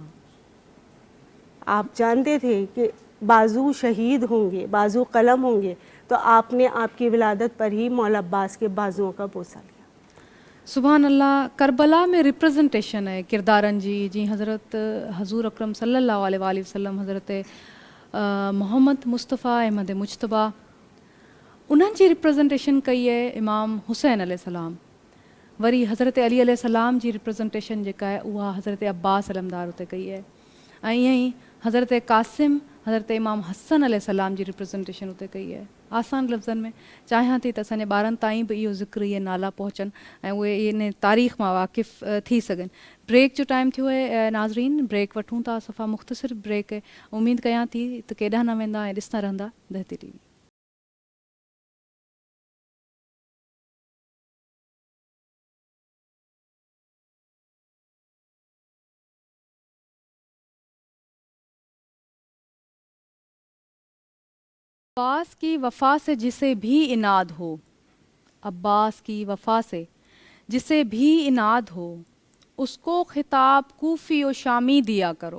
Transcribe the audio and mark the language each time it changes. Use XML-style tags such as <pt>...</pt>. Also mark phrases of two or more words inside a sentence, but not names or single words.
<ur>آپ جانتے تھے کہ بازو شہید ہوں گے، بازو قلم ہوں گے، تو آپ نے آپ کی ولادت پر ہی مولا عباس کے بازوؤں کا بوسہ لیا.</ur> <ar>سبحان الله.</ar> <sd>करबला में रिप्रेजेंटेशन है किरदारन जी, जी हज़रत हजूर अकरम</sd> <ar>صلى الله عليه وسلم,</ar> <sd>हज़रत मोहम्मद मुस्तफ़ा अहमद मुज्तबा, उन्हनि जी रिप्रेजेंटेशन कई है इमाम हुसैन अलैहिस्सलाम। वरी हज़रत अली अलैहिस्सलाम जी रिप्रेजेंटेशन जेका है उहा हज़रत अब्बास अलमदार उते कई है, ऐं ईअं ई हज़रत क़ासिम हज़रत इमाम हसन अलैहिस्सलाम जी रिप्रेजेंटेशन उते कई है। आसान लफ़्ज़नि में चाहियां थी त असांजे ॿारनि ताईं बि इहो ज़िक्र, इहे नाला पहुचनि ऐं उहे इन तारीख़ मां वाक़िफ़ थी सघनि। ब्रेक जो टाइम थियो है नाज़रीन, ब्रेक वठूं था, सफ़ा मुख़्तसिर ब्रेक है। उम्मीद कयां थी त केॾांहुं न वेंदा ऐं ॾिसंदा रहंदा दहती टीवी।</sd> <ur>عباس کی وفا سے جسے بھی عناد ہو، عباس کی وفا سے جسے بھی عناد ہو، اس کو خطاب کوفی اور شامی دیا کرو.</ur>